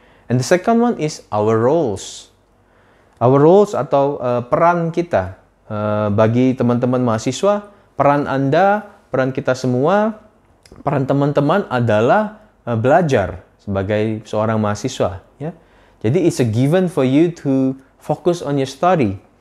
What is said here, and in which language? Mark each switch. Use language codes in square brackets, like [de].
[en] And the second one is our roles. Our roles [id] atau peran kita. Bagi teman-teman mahasiswa, peran Anda, peran kita semua, peran teman-teman adalah belajar sebagai seorang mahasiswa. Ya? [en] Jadi it's a given for you to focus on your study.